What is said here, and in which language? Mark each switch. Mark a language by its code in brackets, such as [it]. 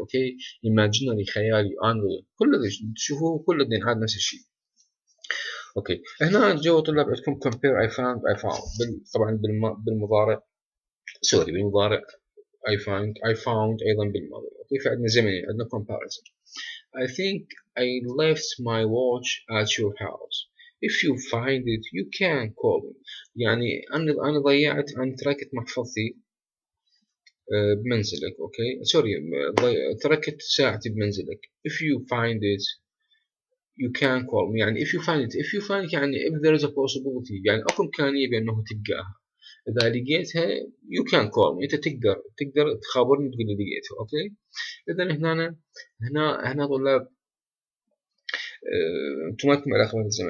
[ar] أوكي، imaginary، خيالي، unreal، كل تشوفوه كل الاثنين هذا نفس الشيء. أوكي، هنا جو طلاب عندكم compare I found طبعا بالمضارع، سوري بالمضارع I found أيضا بالماضي. أوكي، فعندنا زمنين، عندنا comparison. [en] I think I left my watch at your house. If you find it, you can call me. [ar] يعني أنا تركت محفظتي بمنزلك. أوكي، سوري، تركت ساعتي بمنزلك. [en] If you find it, you can call me. [ar] يعني [en] if you find it [ar] يعني [en] if there is a possibility، [ar] يعني أكو إمكانية بأنه تلقاها. إذا لقيتها [en] you can call me، [ar] أنت تقدر تخابرني تقول لي لقيتها. أوكي، إذا هنا طلاب انتم مالكم علاقة بالزمن.